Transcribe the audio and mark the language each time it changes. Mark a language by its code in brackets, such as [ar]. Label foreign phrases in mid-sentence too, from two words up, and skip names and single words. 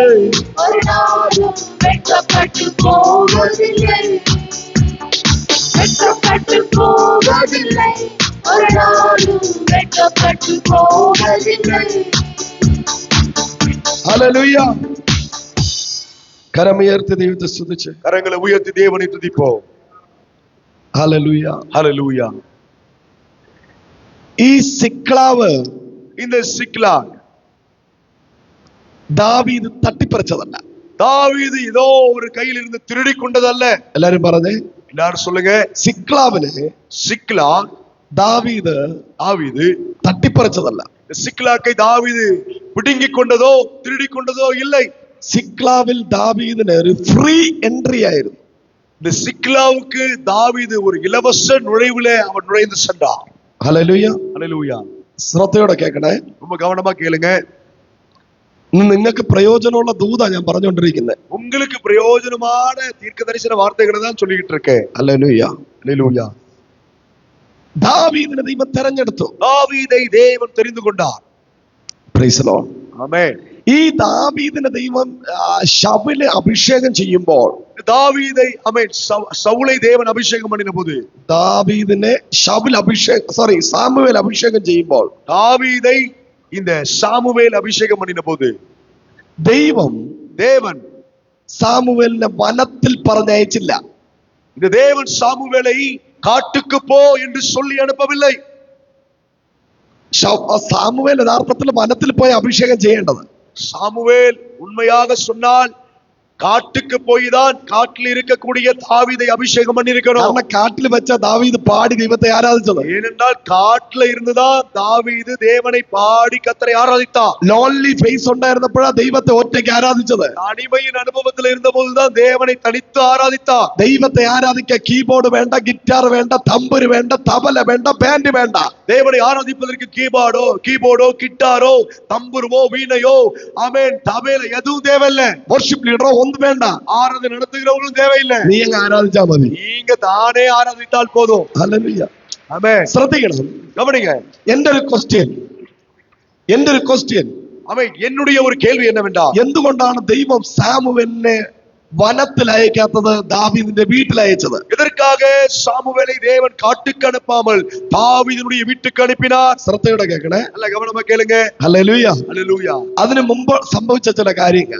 [ta] ஒரு நாளும் வெட்கப்பட்டு போவதில்லை, வெட்கப்பட்டு போவதில்லை, ஒரு நாளும் வெட்கப்பட்டு போவதில்லை. ஹல்லேலூயா. கரமுயர்த்தி தெய்வத்தை ஸ்துதிச்சு. கரங்களை உயர்த்தி தேவனை துதிப்போம். [ml] ഹല്ലേലൂയ. [ta] ஹalleluya. [ml] ഈ സിക്ലാവ് [ta] இந்த சிக்லாக் [ml] ദാവീദ് തട്ടിപ്പറിച്ചതല്ല. [ta] தாவீது ஏதோ ஒரு கையில் இருந்து திருடி கொண்டதல்ல. [ml] എല്ലാരും പറഞ്ഞേ, [ta] எல்லாரும் சொல்லுங்க. [ml] സിക്ലാവിനെ [ta] சிக்லாக் [ml] ദാവീദ് [ta] தாவீது [ml] തട്ടിപ്പറിച്ചതല്ല. [ta] சிக்லாக்கை தாவீது பிடுங்கிக் கொண்டதோ திருடி கொண்டதோ இல்லை. [ml] സിക്ലാവിൽ ദാവീദിന് ഒരു [en] free entry [ml] ആയിരുന്നു. [ta] இந்த சிக்லாவுக்கு தாவீது ஒரு இலவச நுழைவுல அவன் நுழைந்து சென்றான். [ml] ഹല്ലേലൂയ. [ta] ஹalleluya. [ml] ശ്രദ്ധയോടെ കേൾക്കണേ. [ta] ரொம்ப கவனமா கேளுங்க. [ml] ഇന്ന് നിങ്ങൾക്ക് പ്രയോജനമുള്ള ദൂതാ ഞാൻ പറഞ്ഞുകൊണ്ടിരിക്കുന്നത്. [ta] உங்களுக்கு பிரயோஜனமான தீர்க்கதரிசன வார்த்தைகளை தான் சொல்லிட்டு இருக்கேன். [ml] ഹല്ലേലൂയ. [ta] ஹalleluya. [ml] ദാവീദിനെ ദൈവം തെരഞ്ഞെടുത്തു. [ta] தாவீதை தேவன் தெரிந்து கொண்டார். [en] Praise the Lord. [ml] ആമേൻ. ഈ ദാവീദിനെ ദൈവം ശൗലിനെ അഭിഷേകം ചെയ്യുമ്പോൾ, [ta] தாவீதை ஆமென் சவுலை தேவன் அபிஷேகம் பண்ணின போது, [ml] ദാവീദിനെ സാമുവേൽ അഭിഷേകം ചെയ്യുമ്പോൾ, [ta] தாவீதை இந்த சாமுவேல் அபிஷேகம் பண்ணின போது, தேவன் [ml] സാമുവേലിനെ വനത്തിൽ പറഞ്ഞയച്ചില്ല. [ta] இந்த தேவன் சாமுவேலை காட்டுக்கு போ என்று சொல்லி அனுப்பவில்லை. [ml] സാമുവേൽ യഥാർത്ഥത്തിൽ വനത്തിൽ പോയി അഭിഷേകം ചെയ്യേണ്ടത്. [ta] சாமுவேல் உண்மையாக சொன்னால் காட்டுக்கு போய் தான் காட்டில் இருக்கக்கூடிய தாவீதை அபிஷேகம் பண்ணிருக்கணும். [ml] കാരണം കാട്ടിൽ വെച്ച ദാവീദ് പാടി ദൈവത്തെ ആരാധിച്ചത്. [ta] ஏனென்றால் காட்டுல இருந்துதான் தாவீது தேவனை பாடி கர்த்தரை ஆராதித்தான். [en] lonely phase [ml] ഉണ്ടായിരുന്നപ്പോഴാ ദൈവത്തെ ഒറ്റയ്ക്ക് ആരാധിച്ചത്. [ta] தனிமையின் அனுபவத்தில் இருந்த போதுதான் தேவனை தனித்து ஆராதித்தான். [ml] ദൈവത്തെ ആരാധിക്കാൻ കീബോർഡ് വേണ്ട, ഗിറ്റാർ വേണ്ട, തമ്പുരു വേണ്ട, തബല വേണ്ട, ബാൻഡ് വേണ്ട. [ta] தேவனை ஆராதிப்பதற்கு கீபோர்டோ கிட்டாரோ தம்புருவோ வீணையோ ஆமென் தபேல எதுவும் தேவையில்லை. [en] worship leader [ml] ഒന്നും വേണ്ട. [ta] ஆராதனை நடத்துகிறவங்களும் தேவையில்லை. [ml] നീ അങ്ങ് ആരാധിച്ചാ മതി. [ta] நீங்க தானே ஆராதித்தால் போதும். [ml] ഹല്ലേലൂയ. [ta] ஆமென். [ml] ശ്രദ്ധിക്കണം. [ta] கவனிங்க. [ml] എന്റെ ഒരു ക്വസ്റ്റ്യൻ [ta] ஆமென். என்னுடைய ஒரு கேள்வி என்னவென்றால், [ml] എന്തുകൊണ്ടാണ് ദൈവം സാമുവേലിനെ വനത്തിൽ അയക്കാത്തത്, ദാവീദിന്റെ വീട്ടിൽ അയച്ചത്? [ta] எதற்காக சாமுவேலை தேவன் காட்டுக்கு அனுப்பாமல் தாவீதினுடைய வீட்டுக்கு அனுப்பினார்? [ml] ശ്രദ്ധയോടെ കേൾക്കണേ. [ta] நல்ல கவனமா கேளுங்க. [ml] ഹല്ലേലൂയ. [ta] ஹalleluya. [ml] അതിനു മുമ്പ് സംഭവിച്ച ചില കാര്യങ്ങൾ,